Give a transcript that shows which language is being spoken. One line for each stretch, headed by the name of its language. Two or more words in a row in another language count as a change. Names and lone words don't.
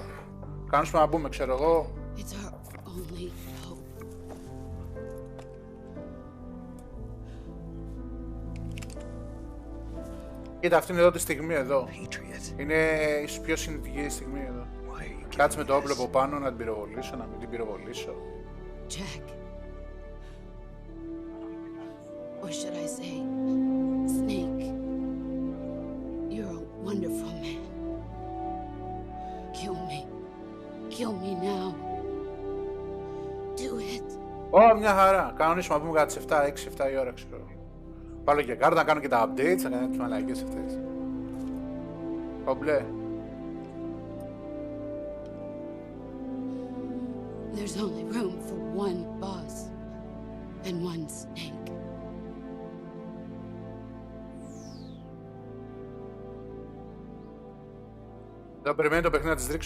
Greek: Κανονίσουμε να μπούμε, ξέρω εγώ. Κοίτα, αυτή είναι εδώ τη στιγμή εδώ. Είναι ίσως πιο συνηθική στιγμή εδώ. Κάτσε με το όπλο από πάνω να την πυροβολήσω, να μην την πυροβολήσω.
English: Jack. Or should I say, Snake. You're a wonderful man. Kill me. Kill me now. Do it.
Greek: Μια χαρά. Κανονίσουμε να πούμε κατά τις 6-7 η ώρα, ξέρω. Πάρω και κάρτα, να κάνω και τα updates, να κάνω τις μαλακίες αυτές. Κομπλέ.
English: There's only room for one boss and one snake.
Greek: Δεν περιμένει το παιχνίδι να τις ρίξω.